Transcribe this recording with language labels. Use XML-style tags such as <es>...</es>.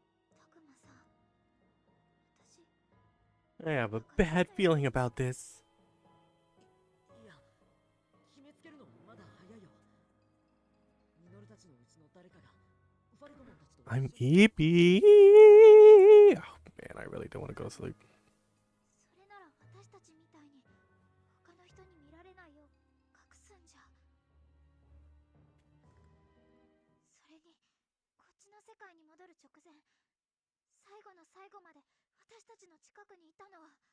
<ja>たくまさん、私。</ja> <en>I have a bad feeling about this.</en> <ja>いや、決めつけるのはまだ早いよ。ミノルたちのうちの誰かがファルコモンたちと。</ja> <en>I'm EP. Oh man, I really don't want to go to sleep.</en> <ja>それなら私たちみたいに他の人に見られないよう隠すんじゃ。それにこっちの世界に戻る直前、最後の最後まで私たちの近くにいたのは。</ja>